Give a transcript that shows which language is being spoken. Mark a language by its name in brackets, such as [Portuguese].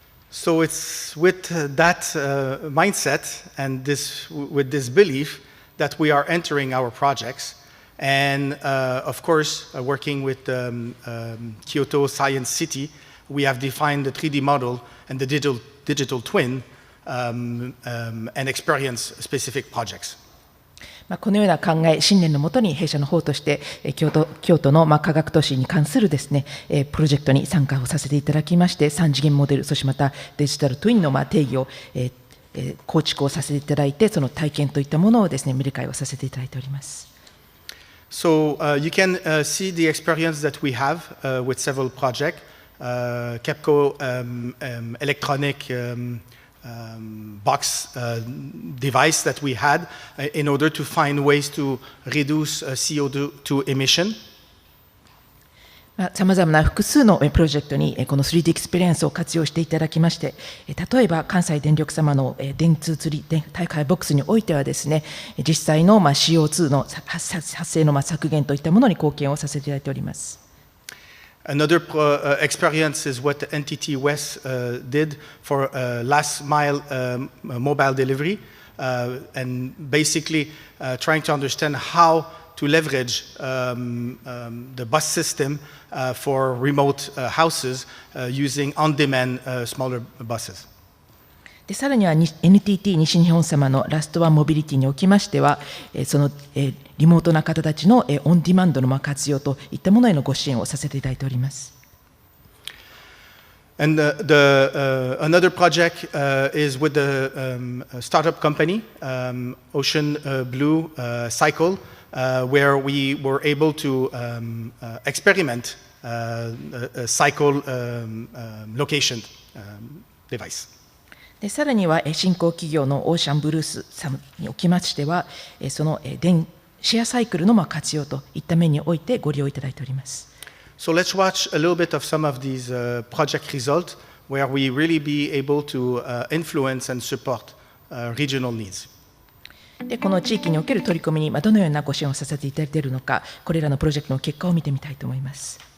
[English] So it's with that mindset and with this belief that we are entering our projects. And of course, working with Kyoto Science City, we have defined the 3D model and the digital twin and experience specific projects. [Japanese] このような考え、信念のもとに弊社の方として京都の科学都市に関するですね、プロジェクトに参加をさせていただきまして、3次元モデル、そしてまたデジタルトゥインの定義を構築をさせていただいて、その体験といったものをですね、理解をさせていただいております。 [English] So you can see the experience that we have with several projects, KEPCO electronic box device that we had in order to find ways to reduce CO2 emission. [Japanese] さまざまな複数のプロジェクトにこの 3D エクスペリエンスを活用していただきまして、例えば関西電力様の電通釣り大会ボックスにおいてはですね、実際のCO2 の発生の削減といったものに貢献をさせていただいております。 [English] Another experience is what NTT West did for last mile mobile delivery. and basically trying to understand how to leverage the bus system for remote houses using on-demand smaller buses. [Japanese] でさらには NTT 西日本様のラストワンモビリティにおきましては、そのリモートな方たちのオンディマンドの活用といったものへのご支援をさせていただいております。 [English] And another project is with the startup company, Ocean Blue Cycle, where we were able to experiment a cycle location device. [Japanese] でさらには新興企業のオーシャンブルースさんにおきましては、そのシェアサイクルの活用といった面においてご利用いただいております。 [English] So let's watch a little bit of some of these project results where we really be able to influence and support regional needs. [Japanese] でこの地域における取り組みにどのようなご支援をさせていただいているのか、これらのプロジェクトの結果を見てみたいと思います。